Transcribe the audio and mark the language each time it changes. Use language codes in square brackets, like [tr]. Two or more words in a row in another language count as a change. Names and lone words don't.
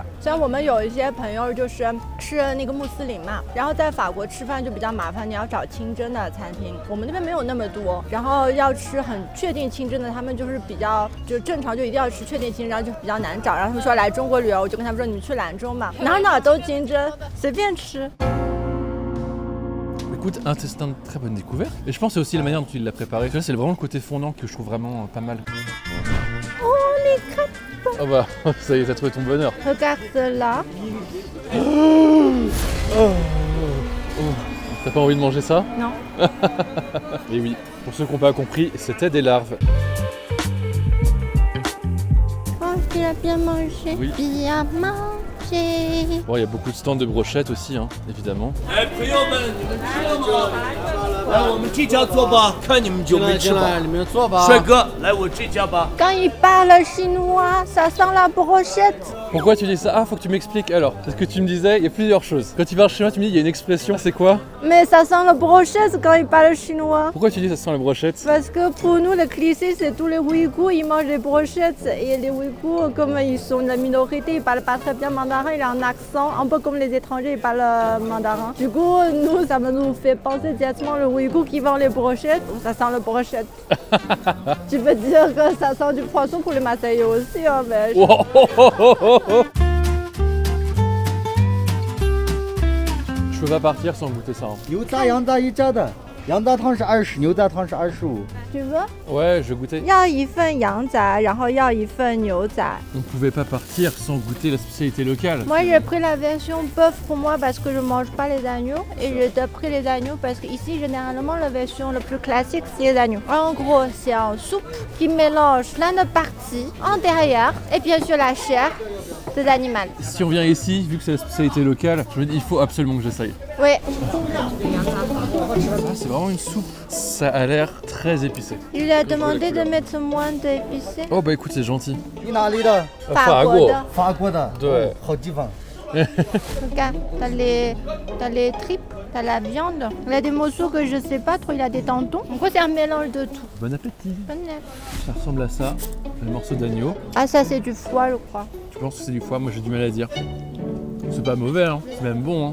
[zh] 像我们有一些朋友就是那个穆斯林嘛，然后在法国吃饭就比较麻烦，你要找清真的餐厅，我们那边没有那么多，然后要吃很确定清真的，他们就是比较就正常就一定要吃确定清真，然后就比较难找。然后他们说来中国旅游，我就跟他们说你们去兰州嘛，哪都清真，随便吃。 [fr] Écoute, un testin de très bonne découverte. Et je pense que c'est aussi la manière dont il l'a préparé. Tu vois, c'est vraiment le côté fondant que je trouve vraiment pas mal. Oh les crêpes. Oh bah, ça y est, t'as trouvé ton bonheur. Regarde là. T'as pas envie de manger ça? Non. Et oui, pour ceux qui n'ont pas compris, c'était des larves. Oh, tu l'as bien mangé. Oui. Bien mangé. Bon, il y a beaucoup de stands de brochettes aussi, hein, évidemment. [zh] 哎，朋友们，你们吃了吗？来，我们这家做吧，看你们就没吃饱。你们坐吧。帅哥，来我这家吧。 [fr] Quand il parle chinois, ça sent la brochette. Pourquoi tu dis ça? Ah, faut que tu m'expliques alors. Parce que tu me disais, il y a plusieurs choses. Quand tu parles chinois, tu me dis, il y a une expression, c'est quoi? Mais ça sent la brochette quand il parle chinois. Pourquoi tu dis ça sent les brochettes? Parce que pour nous, le cliché, c'est tous les Ouïghours, ils mangent des brochettes. Et les Ouïghours, comme ils sont la minorité, ils parlent pas très bien mandarin, il a un accent, un peu comme les étrangers, ils parlent mandarin. Du coup, nous, ça nous fait penser directement le Ouïghour qui vend les brochettes. Ça sent la brochette. Tu peux dire que ça sent du poisson pour les Marseillais aussi, hein, mais... Oh, oh, oh, oh, oh, oh. Je peux pas partir sans goûter ça. Hein. [zh] 油炸羊杂一家的，羊杂汤是20，牛杂汤是25。 [fr] Tu veux? Ouais, je vais goûter. [zh] 要一份羊杂，然后要一份牛杂。 [fr] On pouvait pas partir sans goûter la spécialité locale. Moi, j'ai pris la version bœuf pour moi parce que je mange pas les agneaux. Et j'ai pris les agneaux parce qu'ici, généralement, la version la plus classique, c'est les agneaux. En gros, c'est un soupe qui mélange plein de parties intérieures et bien sûr la chair des animaux. Si on vient ici, vu que c'est la spécialité locale, je me dis il faut absolument que j'essaye. Oui. Ah, c'est vraiment une soupe. Ça a l'air très épicé. Je lui ai demandé de mettre moins d'épicé. Oh bah écoute, c'est gentil. [zh] 你哪里的？法国的。法国的。对。好地方。 [fr] Regarde, t'as les tripes, t'as la viande. Il a des morceaux que je sais pas trop, il a des tendons. En gros, c'est un mélange de tout. Bon appétit. Bon appétit. Ça ressemble à ça, le morceau d'agneau. Ah, ça, c'est du foie, je crois. Tu penses que c'est du foie? Moi j'ai du mal à dire. C'est pas mauvais, hein. C'est même bon. Hein.